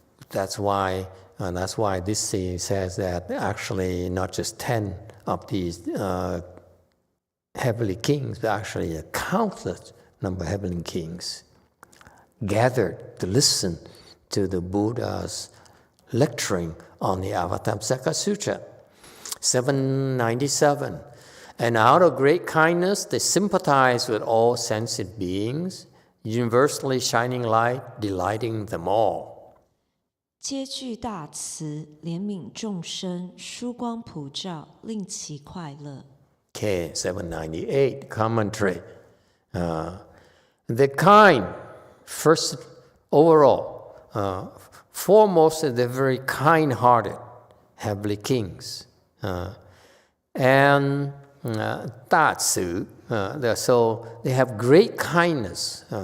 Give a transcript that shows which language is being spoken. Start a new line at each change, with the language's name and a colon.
English: That's why this says that actually not just 10 of these heavenly kings, but actually a countless number of heavenly kings gathered to listen to the Buddha's lecturing on the Avatamsaka Sutra. 797. And out of great kindness, they sympathize with all sentient beings, universally shining light, delighting them all.
Chinese: 皆具大慈，怜悯众生，殊光普照，令其快乐。
English: Okay, 798, commentary. The kind, first overall, foremost, they're very kind-hearted heavenly kings. And 大慈, so they have great kindness.